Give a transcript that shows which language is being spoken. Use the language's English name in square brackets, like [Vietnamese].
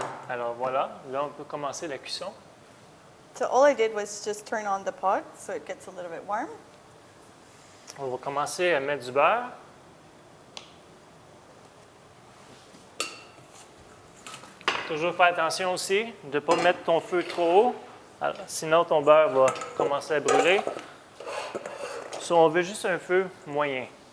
[French] Alors voilà, là on peut commencer la cuisson. [English] So all I did was just turn on the pot so it gets a little bit warm. [French] On va commencer à mettre du beurre. Toujours faire attention aussi de ne pas mettre ton feu trop haut, sinon ton beurre va commencer à brûler. So, on veut juste un feu moyen.